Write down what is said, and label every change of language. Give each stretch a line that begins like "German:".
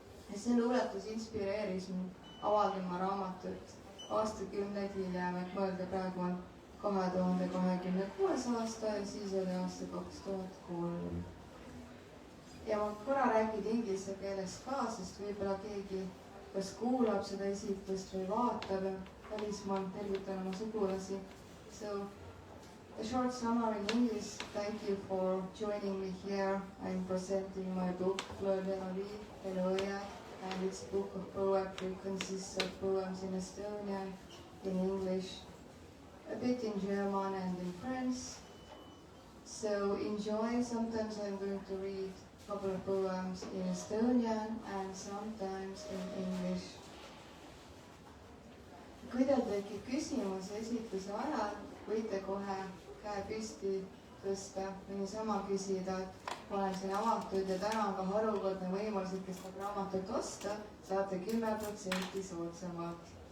Estonian: Ja see luuletus inspireeris mind avaldama raamatut aastakümneid hiljem, et mõelda praegu on 2026 aasta ja siis oli aasta 2003. Ja ma korra räägin inglise keeles ka, sest võib-olla keegi kas kuulab seda esitlust või vaatab ja välismaal tervitan oma sugulasi.
English: So, a short summary in English. Thank you for joining me here. I'm presenting my book, Fleur de la vie, eluõied. And its book of poetry consists of poems in Estonian, in English, a bit in German and in French. So enjoy. Sometimes I'm going to read a couple of poems in Estonian and sometimes in English.
Estonian: Kui teil tekib küsimus esitluse ajal, võite kohe käe püsti tõsta või niisama küsida, et ma olen siin avatud ja täna on ka harukordne võimalus, et kes tahab raamatut osta, saate 10% soodsamalt.